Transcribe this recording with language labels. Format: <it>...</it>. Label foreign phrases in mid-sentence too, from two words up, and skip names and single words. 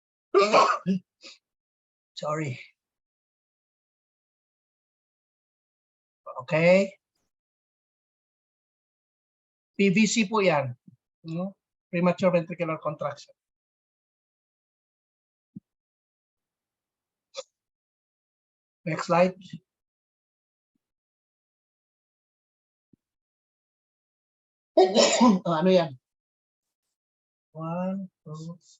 <en>Sorry. Okay.</en> <tl>PVC po yan. No?</tl> <en>Premature ventricular contraction. Next slide.</en> <tl>Ano yan? 1, 2.</tl>